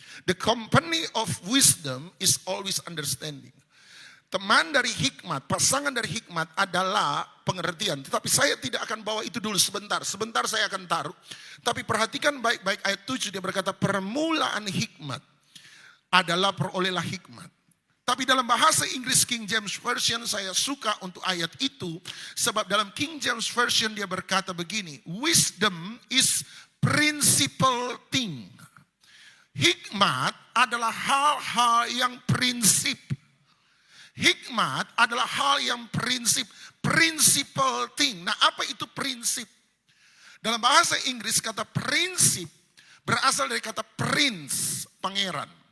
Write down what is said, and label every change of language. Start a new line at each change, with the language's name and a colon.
English: The company of wisdom is always understanding.
Indonesian: Teman dari hikmat, pasangan dari hikmat adalah pengertian. Tetapi saya tidak akan bawa itu dulu sebentar. Sebentar saya akan taruh. Tapi perhatikan baik-baik ayat 7 dia berkata permulaan hikmat adalah perolehlah hikmat. Tapi dalam bahasa Inggris King James Version saya suka untuk ayat itu. Sebab dalam King James Version dia berkata begini.
English: Wisdom is principal thing.
Indonesian: Hikmat adalah hal-hal yang prinsip. Hikmat adalah hal yang prinsip.
English: Principal thing.
Indonesian: Nah, apa itu prinsip? Dalam bahasa Inggris kata prinsip berasal dari kata prince, pangeran.